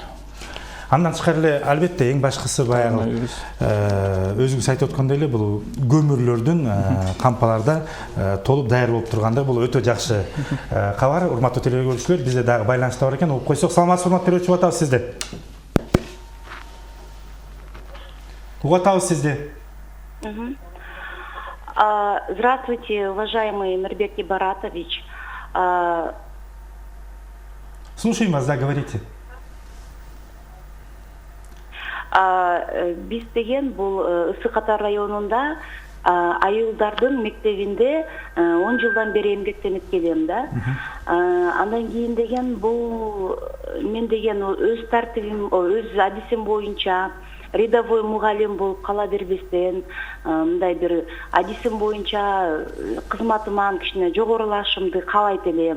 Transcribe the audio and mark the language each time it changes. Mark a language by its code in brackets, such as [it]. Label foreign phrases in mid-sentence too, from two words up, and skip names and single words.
[ky] Андан тышкары эле албетте эң башкысы баягы өзүңүз айтып өткөндөй эле бул көмүрлөрдүн кампаларда толуп даяр болуп тургандыгы бул өтө жакшы кабар. Урматтуу телекөрүүчүлөр, бизде дагы байланышта бар экен. Угуп койсок, саламатсызбы урматтуу телекөрүүчү, угатабыз сизди. Угатабыз сизди. [ru] Здравствуйте, уважаемый Мирбек Баратович. Слушаем вас, да, говорите. [ky] Биз деген бул Ысык Ата районунда айылдардын мектебинде 10 жылдан бери эмгектенип келем да. Андан кийин деген бул мен деген өз тартибим, өз адисим боюнча рядовой мугалим болуп кала бербестен, мындай бир адисим боюнча кызматыман кичине жогорулашымды каалайт элем.